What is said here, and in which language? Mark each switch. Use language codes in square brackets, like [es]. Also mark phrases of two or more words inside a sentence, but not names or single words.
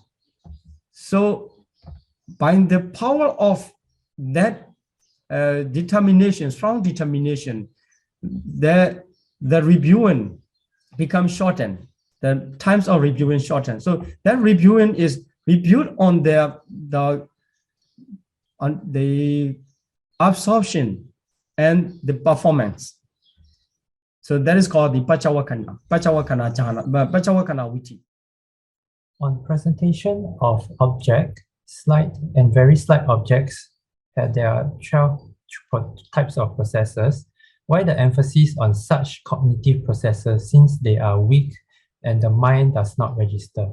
[en] So by the power of that determination, strong determination, the reviewing becomes shortened. The times of reviewing shortened. So that reviewing is reviewed on the absorption and the performance. So that is called the [pi] pachavakkhana jhana, pachavakkhana viti. [en] On presentation of object, slight and very slight objects that there are 12 types of processes, why the emphasis on such cognitive processes since they are weak and the mind does not register?